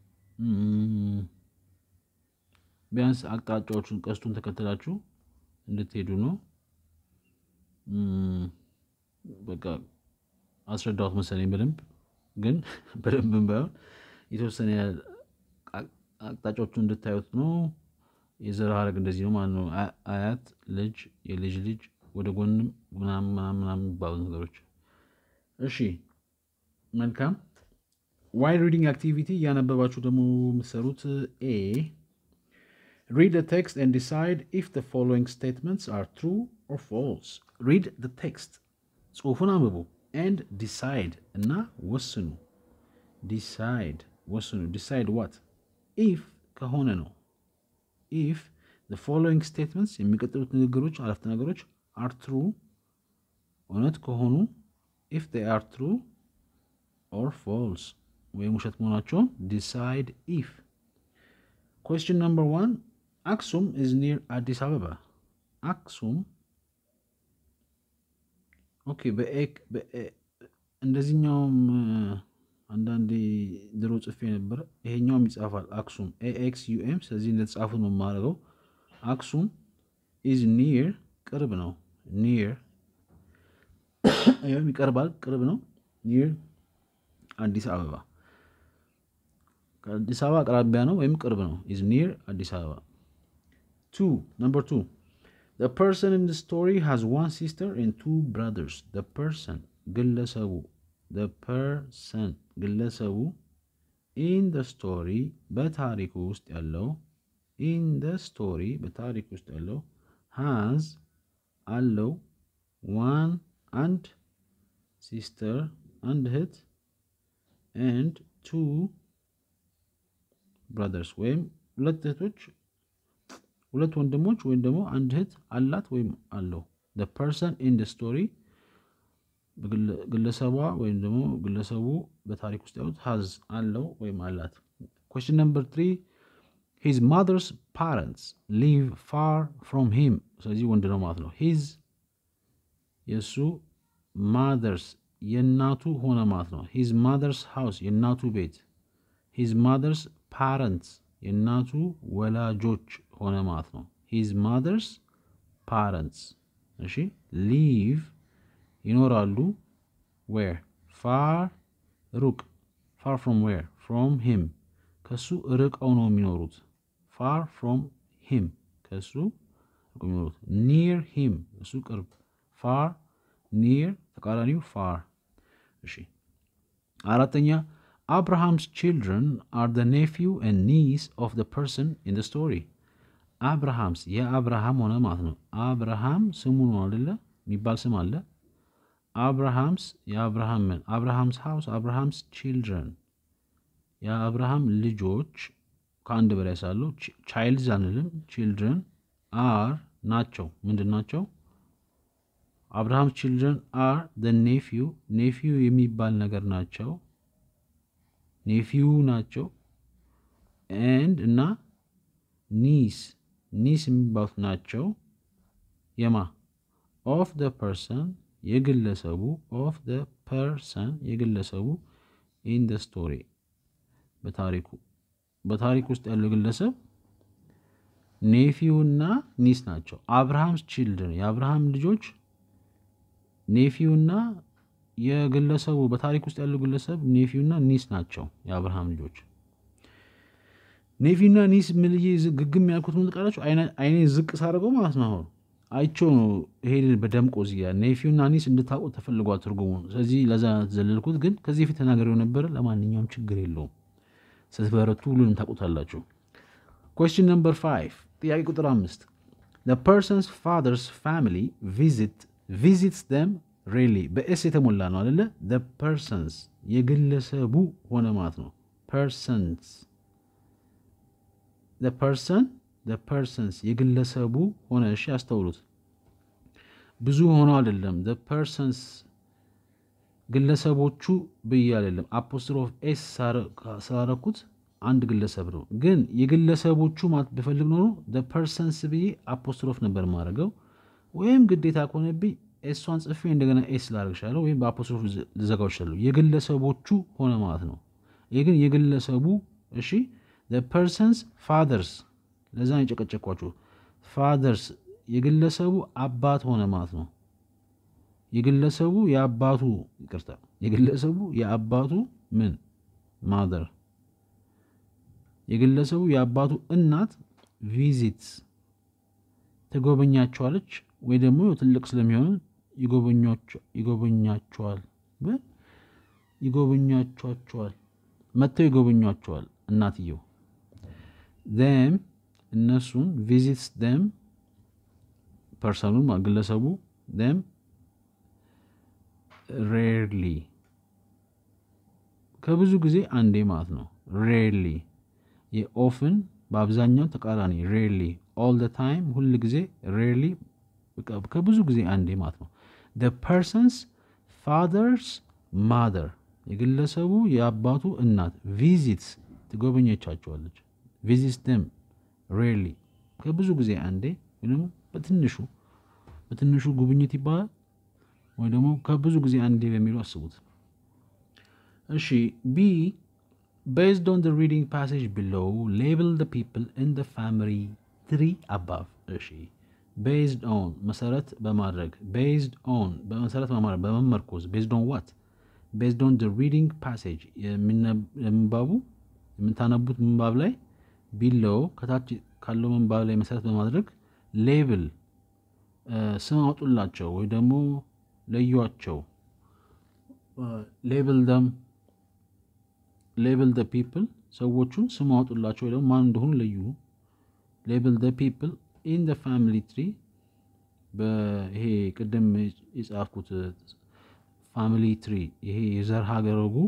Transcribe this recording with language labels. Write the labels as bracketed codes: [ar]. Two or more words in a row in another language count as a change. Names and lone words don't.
[am] ቢያንስ አቅጣጫዎቹን ቀስቱን ተከተላችሁ እንድትሄዱ ነው በቃ አስረዳሁት መሰለኝ በደንብ ግን በደንብ ባይሆን የተወሰነ አቅጣጫዎቹን እንድታዩት ነው የዘር ሐረግ እንደዚህ ነው ማለት ነው አያት ልጅ የልጅ ልጅ ወደ ጎንም ምናምን ባሉ ነገሮች እሺ መልካም [en] while reading activity [am] ያነበባችሁ ደግሞ የምትሰሩት [en] A read the text and decide if the following statements are true or false read the text [am] ጽሁፉን አንብቡ [en] and decide [am] እና ወስኑ [en] decide what if [am] ከሆነ ነው [en] if the following statements [am] የሚቀጥሉት ንግግሮች አረፍተ ነገሮች [en] are true [am] እውነት ከሆኑ [en] if they are true or false [am] ወይም ውሸት መሆናቸውን [en] decide if question number 1 Aksum is near Addis Ababa Aksum [am] ኦኬ እንደዚህኛውም አንዳንዴ ድሮ ጽፌ ነበር ይሄኛውም ይጻፋል አክሱም AXUM ስለዚህ እንደተጻፉ ነው ማረጋው አክሱም [en] is near [am] ቅርብ ነው near አይም ይቀርባል ቅርብ ነው [en] near አዲስ አበባ [am] ከአዲስ አበባ አቅራቢያ ነው ወይም ቅርብ ነው [en] is near አዲስ አበባ 2 number 2 The person in the story has one sister and two brothers. The person ግለሰቡ in the story [am] በታሪኩ ውስጥ ያለው [en] has አለው one and sister and እህት and two brothers [am] ወይም ሁለት እህቶች ሁለት ወንድሞች ወይም ደግሞ አንድ እህት አላት ወይም አለው [en] the person in the story [am] ግለሰቧ ወይም ደግሞ ግለሰቡ በታሪክ ውስጥ ያሉት has አለው ወይም [en] አላት question number 3 his mother's parents live far from him [am] ስለዚህ ወንድ ነው ማለት ነው [en] his የሱ mother's [am] የናቱ ሆነ ማለት ነው [en] his mother's house [am] የናቱ ቤት [en] his mother's parents [am] የናቱ ወላጆች ሆነ ማለት ነው [en] his mother's parents [am] እሺ live ይኖራሉ where far ሩቅ [en] far from where from him [am] ከሱ ርቀው ነው የሚኖሩት [en] far from him [am] ከሱ ርቀው የሚኖሩት [en] near him [am] እሱ ቅርብ [en] far near [am] ተቃራኒው far እሺ አራተኛ [en] Abraham's children are the nephew and niece of the person in the story Abraham's [am] የአብርሃም ሆነ ማለት ነው አብርሃም ስሙ ነው አይደለ የሚባል ስም አለ [en] Abraham's Abraham's house Abraham's children [am] የአብርሃም ልጆች ከአንድ በላይ ሳሉ childs አንልም [en] children are [am] ናቸው ምንድናቸው [en] Abraham's children are the nephew [am] የሚባል ነገር ናቸው nephew ናቸው and እና niece የሚባሉት ናቸው የማ [en] of the person [am] የግለሰቡ [en] of the person [am] የግለሰቡ [en] in the story [am] በታሪክ ውስጥ ያለው ግለሰብ nephew እና niece ናቸው [en] Abraham's children [am] የአብርሃም ልጆች nephew እና የግለሰቡ በታሪክ ውስጥ ያለው ግለሰብ nephew እና niece ናቸው የአብርሃም ልጆች nephew እና niece ምልዬ ግግም ያልኩት ምን ተቃላችሁ አይኔ ዝቅ ሳደርገው ማለት ነው አይቼው ነው ይሄን በደምቆ እዚያ nephew እና niece እንድታውቁ ተፈልጓል ትርጉሙን ስለዚህ ለዛ ዘለልኩት ግን ከዚህ ፊት ተናገረው ነበር ለማንኛውም ችግር የለውም ስትበረቱ ሁሉንም ታውቁታላችሁ [en] question number 5 [am] ጥያቄ ቁጥር 5 [en] the person's father's family visits them really [am] በኤስ የተሞላ ነው አይደለ [en] the persons [am] የግለሰቡ ሆነ ማለት ነው persons [en] the persons [am] የግለሰቡ ሆነ እሺ አስተውሉት ብዙ ሆኖ አይደለም [en] the persons [am] ግለሰቦቹ ብዬ አይደለም አፖስትሮፍ ኤስ ሳረኩት አንድ ግለሰብ ነው ግን የግለሰቦቹ ማለት በፈልግ ነው [en] the persons [am] ብዬ አፖስትሮፍ ነበር ማረገው ወይም ግዴታ ከሆነብኝ ኤስዋን ጽፌ እንደገና ኤስ ላርግሻለሁ ወይም በአፖስትሮፍ ልዘጋው ይችላል የግለሰቦቹ ሆነ ማለት ነው ግን የግለሰቡ እሺ [en] the persons fathers [am] ለዛ ይጨቀጨቋችሁ fathers የግለሰቡ አባት ሆነ ማለት ነው የግለሰቡ የአባቱ ይቅርታ የግለሰቡ የአባቱ ምን mother የግለሰቡ የአባቱ እናት visits ተጎበኛቸዋለች ወይ ደግሞ ትልቅ ስለሚሆን ይጎበኛቸዋል መተው ይጎበኛቸዋል እናትየው them እነሱን [en] visits them personal [am] ግለሰቡ them rarely ከብዙ ጊዜ አንዴ ማለት ነው [en] rarely often [am] በአብዛኛው ተቃራኒ [en] rarely all the time [am] ሁሉ ጊዜ rarely ከብዙ ጊዜ አንዴ ማለት ነው [en] the person's father's mother [am] የግለሰቡ የአባቱ እናት visits ትጎበኛቸዋለች [en] visits them rarely [am] ከብዙ ጊዜ አንዴ ወይንም በትንሹ ጉብኝት ይባላል ወይ ደግሞ ከብዙ ጊዜ አንዴ በሚሉ አስቡት እሺ [en] b based on the reading passage below label the people in the family tree above እሺ based on [am] መሰረት በማድረግ [en] based on [am] በመሰረት በማድረግ በመመርኮዝ [en] based on what based on the reading passage [am] የምታነቡት ምንባብ ላይ below ከታች ካለው ምንባብ ላይ መሰረት በማድረግ label ስም አውጡላቸው ወይ ደግሞ ለዩዋቸው label [en] the people [am] ሰዎቹን ስም አውጡላቸው ወይ ደግሞ ማን እንደሆኑ ለዩ [en] label the people in the family tree [am] በይሄ ቅድም የጻፍኩት [en] family tree [am] ይሄ የዘር ሀረጉ